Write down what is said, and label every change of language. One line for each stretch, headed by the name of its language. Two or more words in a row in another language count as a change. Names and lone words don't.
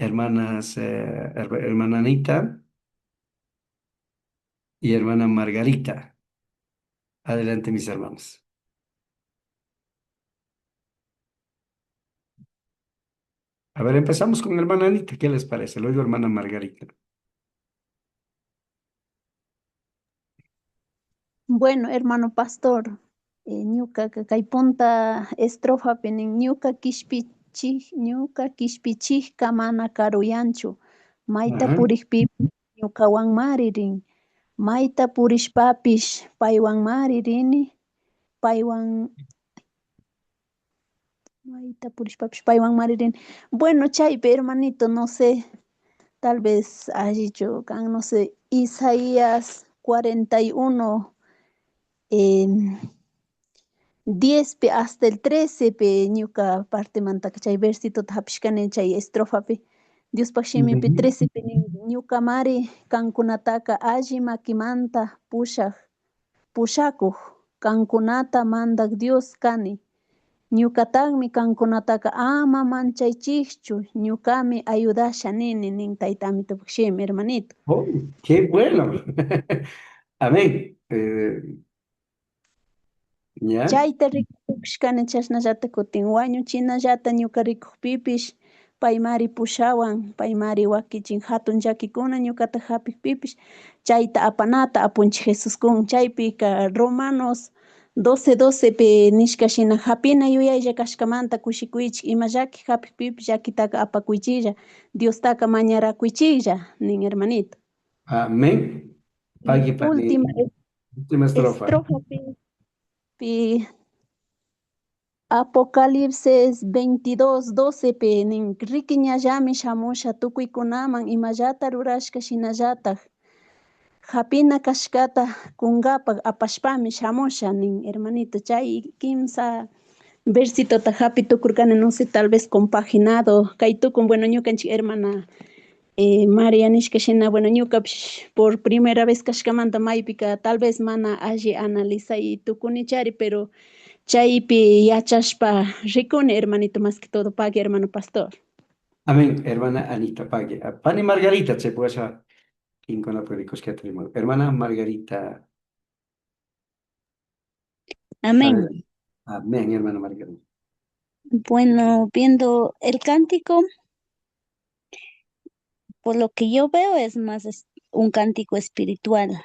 Spanish: hermanas, hermana Anita y hermana Margarita. Adelante, mis hermanos. A ver, empezamos con hermana Anita. ¿Qué les parece? Luego hermana Margarita. Bueno, hermano pastor,
Quechua: ñuka kay punta estrofa pinin ñuka kishpichika mana karuyanchu. Maita Ajá. purikpi ñukawan mari rin. Maita purishpapish paywan mari rini. Paywan maita purishpapish paywan mari rini.
Spanish: Bueno, chaype hermanito, no sé, tal vez
Quechua: allicho kan,
Spanish: no sé, Isaías 41.
Quechua: em, 10 pe
Spanish: hasta el 13
Quechua: pe ñuka parte manta chay versito hapishkani chay estrofa pe Dios pakshimi pe Ujú. 13 pe ñuka mari kankunataka alli makimanta pushakuq kankunata mandak Dios kani ñukatagmi kankunataka ama manchaychikchu ñukami ayudasha nini nin tayta amito pakshimi hermanito.
Spanish: Oh, qué bueno. Amén. ¿Ya?
Quechua: Chayta rikukushkani chashnallata kutin wañuchinallata ñuka rikukpipish paymari pushawan paymari wakichin hatun llakikuna ñukata hapikpipish chayta apanata apunchik Jesuskun chaypika Romanos 12:12 pe nishka shina hapina yuyaylla kashkamanta kushikuychik ima llaki hapikpipish llakitaka apakuychilla Diostaka mañarakuychilla nin hermanito.
Spanish: Amén. Y Pague para última última estrofa.
Quechua: estrofa pi Apocalipsis 22:12 pe nin riquiñallami shamusha tukuykunaman imallata rurashka shinallatak hapina kashkata kungapak apashpami shamusha nin hermanito chay kimsa versitota hapi tukurkani
Spanish: no sé tal vez compaginado
Quechua: kay tukun bueno ñukanchik hermana María nishka shina bueno ñukapish
Spanish: por primera vez
Quechua: kashkamanta maypika
Spanish: tal vez
Quechua: mana alli analizay tukunichari pero chaypi yachashpa rikuni hermanito
Spanish: más que todo pague hermano pastor. Amén, hermana Anita, pague. Pani Margarita, se puede saber. ¿Quién con la periódicos que tenemos? Hermana Margarita. Amén. Adelante. Amén, hermana Margarita. Bueno, viendo el cántico, por lo que yo veo es más un cántico espiritual.